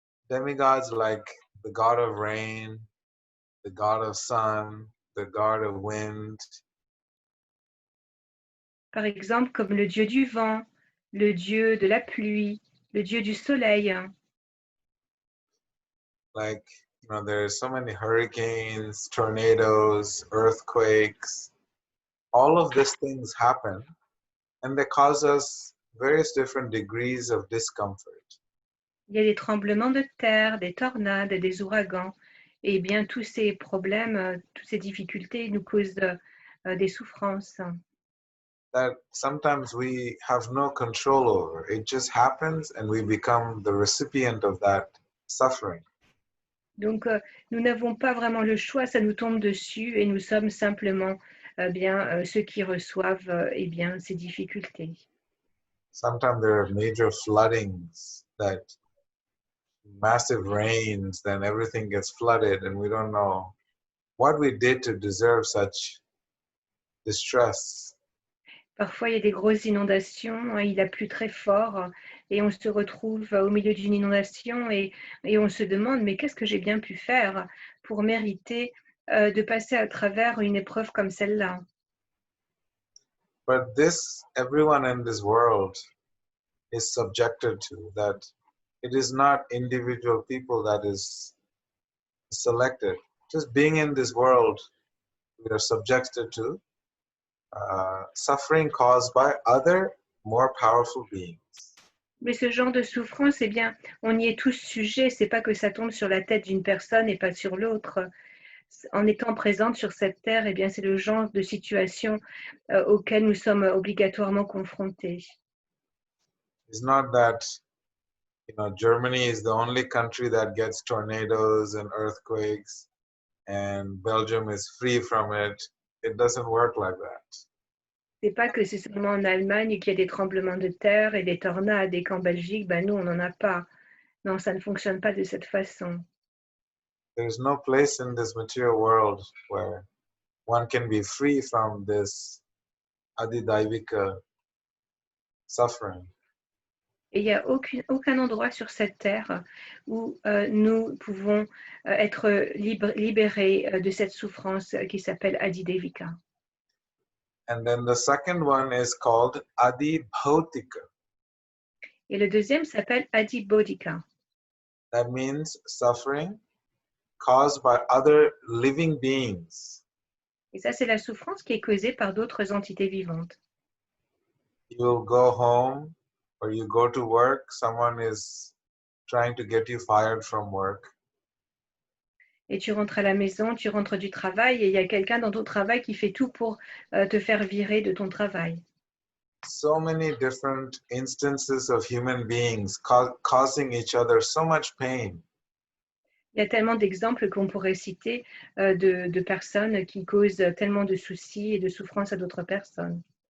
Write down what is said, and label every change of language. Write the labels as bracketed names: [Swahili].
[English] Demigods like the god of rain, the god of sun, the god of wind. [French] Par exemple comme le dieu du vent, le dieu de la pluie, le dieu du soleil. [English] Like, there's so many hurricanes, tornadoes, earthquakes. All of these things happen and they cause us various different degrees of discomfort. [French] Il y a des tremblements de terre, des tornades, des ouragans. Et bien, tous ces problèmes, toutes ces difficultés nous causent des souffrances. [English] That sometimes we have no control over. It just happens and we become the recipient of that suffering. [French] Donc, nous n'avons pas vraiment le choix, ça nous tombe dessus et nous sommes simplement ceux qui reçoivent bien, ces difficultés. [English] Sometimes there are major floodings, that massive rains, then everything gets flooded and we don't know what we did to deserve such distress. [French] Parfois, il y a des grosses inondations, il a plu très fort et on se retrouve au milieu d'une inondation et on se demande, mais qu'est-ce que j'ai bien pu faire pour mériter de passer à travers une épreuve comme celle-là? [English] But this, everyone in this world is subjected to, that it is not individual people that is selected. Just being in this world, we are subjected to suffering caused by other more powerful beings. [French] Mais ce genre de souffrance, eh bien, on y est tous sujets. C'est pas que ça tombe sur la tête d'une personne et pas sur l'autre. En étant présente sur cette terre, eh bien, c'est le genre de situation auquel nous sommes obligatoirement confrontés. [English] It's not that Germany is the only country that gets tornadoes and earthquakes, and Belgium is free from it. It doesn't work like that. [French] C'est pas que c'est seulement en Allemagne qu'il y a des tremblements de terre et des tornades et qu'en Belgique, ben nous, on n'en a pas. Non, ça ne fonctionne pas de cette façon. [English] There's no place in this material world where one can be free from this adidaivika suffering. [French] Et il n'y a aucun endroit sur cette terre où nous pouvons être libérés de cette souffrance qui s'appelle Adidevika. [English] And then the second one is called adibhautika. [French] Et le deuxième s'appelle Adibodhika. [English] That means suffering caused by other living beings. [French] Et ça, c'est la souffrance qui est causée par d'autres entités vivantes. [English] You'll go home or you go to work, someone is trying to get you fired from work. [French] Et tu rentres à la maison, tu rentres du travail et il y a quelqu'un dans ton travail qui fait tout pour te faire virer de ton travail. [English] So many different instances of human beings causing each other so much pain. [French] Il y a tellement d'exemples qu'on pourrait citer de personnes qui causent tellement de soucis et de souffrances à d'autres personnes.